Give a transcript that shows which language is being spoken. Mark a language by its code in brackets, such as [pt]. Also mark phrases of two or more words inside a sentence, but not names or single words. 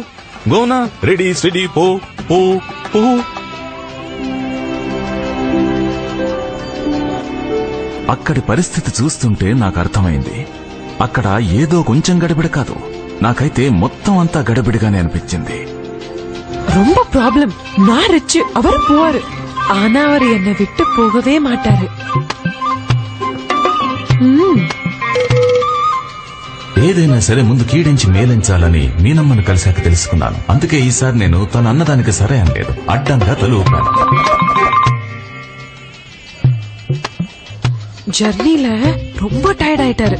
[en] Gonna ready steady పో. [te] అక్కడి పరిస్థితి చూస్తుంటే నాకు అర్థమైంది. అక్కడ ఏదో కొంచెం గడిబిడి కాదు, నాకైతే మొత్తం అంతా గడిబిడిగానే అనిపించింది. [ta] ரொம்ப ப்ராப்ளம். நான் ரிச், அவர் புவர். ஆனா அவர் என்னை விட்டு போகவே மாட்டாரு. [te] ఏదైనా సరే ముందు కీడించి మేలించాలని మీనమ్మను కలిశాక తెలుసుకున్నాను. అందుకే ఈసారి నేను తను అన్నదానికి సరే అనలేదు, అడ్డంగా తల ఊపాను. [ta] ஜர்னில ரொம்ப டயர்ட் ஆயிட்டாரு.